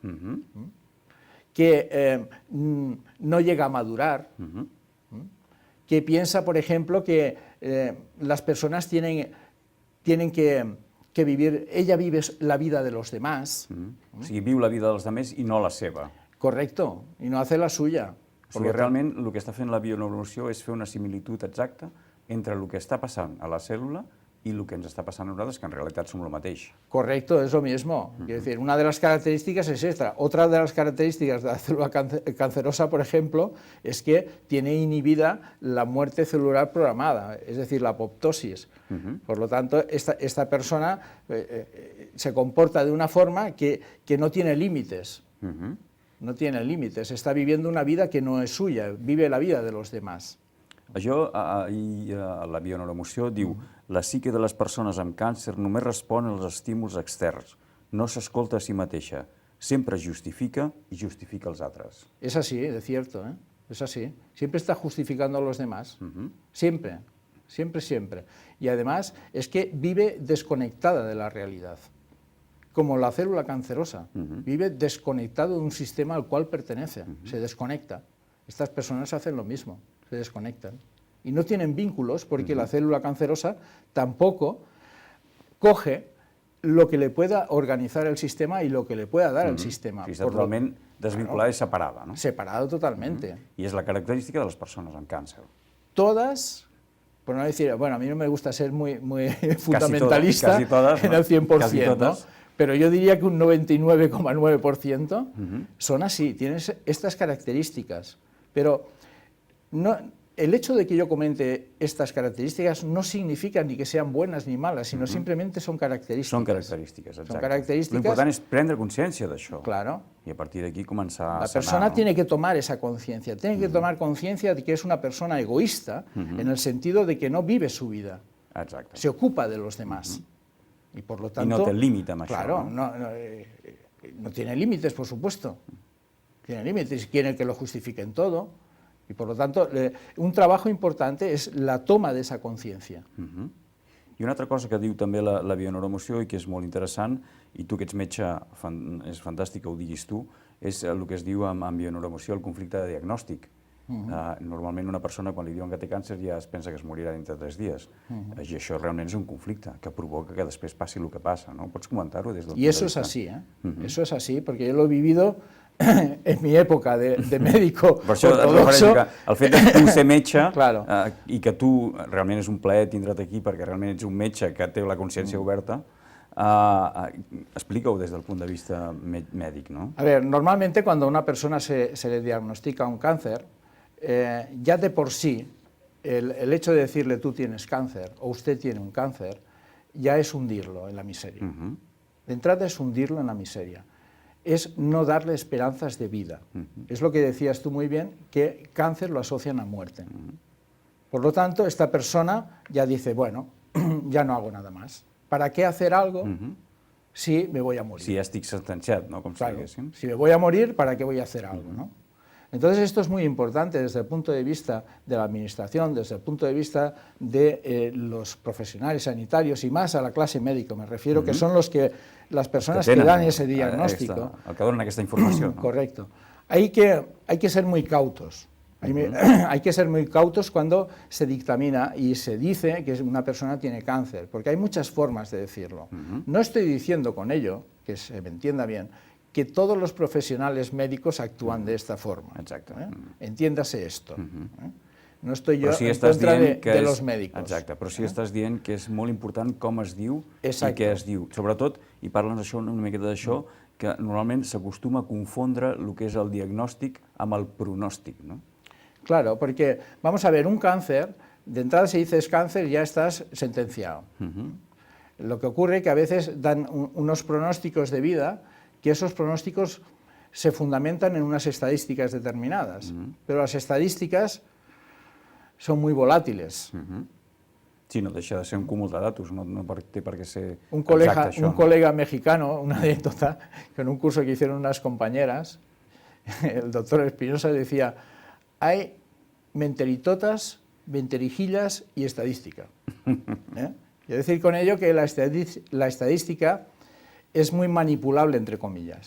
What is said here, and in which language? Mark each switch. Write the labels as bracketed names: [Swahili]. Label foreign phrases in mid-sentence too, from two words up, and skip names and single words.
[Spanish] que no llega a madurar, que piensa, por ejemplo, que las personas tienen que vivir, ella vive la vida de los demás. [Catalan] O sigui, viu la vida dels altres i no la seva. [Spanish] Correcto, y no hace la suya. [Catalan] O sigui, realment el que està fent la bioneuroemoció és fer una similitud exacta entre el que està passant a la cèl·lula [Spanish] y lo que nos está pasando a [Catalan] nosaltres, [Spanish] que en realidad somos [Catalan] lo mateix. [Spanish] Correcto, es lo mismo. Quiero decir, una de las características es esta. Otra de las características de la célula cancerosa, por ejemplo, es que tiene inhibida la muerte celular programada, es decir, la apoptosis. Por lo tanto, esta persona se comporta de una forma que no tiene límites. No tiene límites, está viviendo una vida que no es suya, vive la vida de los demás. [Catalan] Això, la bioneuroemoció diu, la psique de les persones amb càncer només respon als estímuls externs, no s'escolta a si mateixa, sempre justifica i justifica els altres. [Spanish] Es así, de cierto, es así. Siempre está justificando a los demás, siempre, siempre, siempre. Y además es que vive desconectada de la realidad, como la célula cancerosa, vive desconectado de un sistema al cual pertenece, se desconecta. Estas personas hacen lo mismo, se desconectan. Y no tienen vínculos porque la célula cancerosa tampoco coge lo que le pueda organizar el sistema y lo que le pueda dar el sistema. [Catalan] Sí, està totalment desvinculada i separada, no? [Spanish] Separado totalmente. [Catalan] I és la característica de les persones amb càncer. [Spanish] Todas, por no decir, bueno, a mí no me gusta ser muy fundamentalista casi todas, en el 100%, casi todas. Pero yo diría que un 99,9% son así, tienen estas características. Pero no, el hecho de que yo comente estas características no significa ni que sean buenas ni malas, sino simplemente son características. [Catalan] Són característiques, exacte. [Spanish] Son características. [Catalan] L'important és prendre consciència d'això. [Spanish] Claro. [Catalan] I a partir d'aquí començar a [Spanish] La [Catalan] sanar. [Spanish] persona tiene que tomar esa conciencia, tiene que tomar conciencia de que es una persona egoísta, en el sentido de que no vive su vida, [Catalan] Exacte. [Spanish] se ocupa de los demás. Y por lo tanto... [Catalan] I no té límit amb això. [Spanish] Claro, no tiene límites, por supuesto. Tiene límites y quiere que lo justifiquen todo. Y por lo tanto, un trabajo importante es la toma de esa conciencia. [Catalan] I una altra cosa que diu també la bioneuroemoció i que és molt interessant, i tu que ets metge, és fantàstic que ho diguis tu, és el que es diu en bioneuroemoció el conflicte de diagnòstic. Normalment una persona quan li diuen que té càncer ja es pensa que es morirà dintre de 3 dies. I això realment és un conflicte que provoca que després passi el que passa, ¿no? Pots comentar-ho des del punt de vista? [Spanish] Y eso es así, eso es así, porque yo lo he vivido en mi època de médico [Catalan] per això [Spanish] ortodoxo. [Catalan] El fet de tu ser metge [Spanish] Claro. [Catalan] I que tu realment és un plaer tindre't aquí perquè realment ets un metge que té la consciència oberta, explica-ho des del punt de vista mèdic, ¿no? [Spanish] A ver, normalmente cuando a una persona se le diagnostica un cáncer, ya de por sí, el hecho de decirle tú tienes cáncer o usted tiene un cáncer, ya es hundirlo en la miseria. De entrada es hundirlo en la miseria. Es no darle esperanzas de vida. Es lo que decías tú muy bien, que cáncer lo asocian a muerte. Por lo tanto, esta persona ya dice, bueno, ya no hago nada más. ¿Para qué hacer algo si me voy a morir? [Catalan] Si ja estic sentenciat, no? Com si [Spanish] Claro, [Catalan] diguéssim. [Spanish] si me voy a morir, ¿para qué voy a hacer algo? ¿no? Entonces esto es muy importante desde el punto de vista de la administración, desde el punto de vista de los profesionales sanitarios y más a la clase médica, me refiero, que son las personas que dan ese diagnóstico. [Catalan] El que donen aquesta informació. No? [Spanish] Correcto. Hay que ser muy cautos. Hay que ser muy cautos cuando se dictamina y se dice que una persona tiene cáncer, porque hay muchas formas de decirlo. No estoy diciendo con ello, que se me entienda bien, que todos los profesionales médicos actúan de esta forma. [Catalan] Exacte. [Spanish] Entiéndase esto. No estoy yo [Catalan] si [Spanish] en contra de los [Catalan] és, [Spanish] médicos. [Catalan] Exacte, però si estàs dient que és molt important com es diu Exacte. i què es diu. Sobretot, i parla'ns això, una miqueta d'això, que normalment s'acostuma a confondre el que és el diagnòstic amb el pronòstic, no? [Spanish] Claro, porque, vamos a ver, un cáncer, de entrada si dices cáncer ya estás sentenciado. Lo que ocurre es que a veces dan unos pronósticos de vida, que esos pronósticos se fundamentan en unas estadísticas determinadas, pero las estadísticas son muy volátiles. [Catalan] Sí, no deixa de ser un cúmul de datos, no té per què ser [Spanish] Un [Catalan] exacte això. [Spanish] colega mexicano, una anécdota, que en un curso que hicieron unas compañeras, el doctor Espinosa decía, hay menteritotas, menterijillas y estadística. Quiero decir con ello que la estadística es muy manipulable, entre comillas.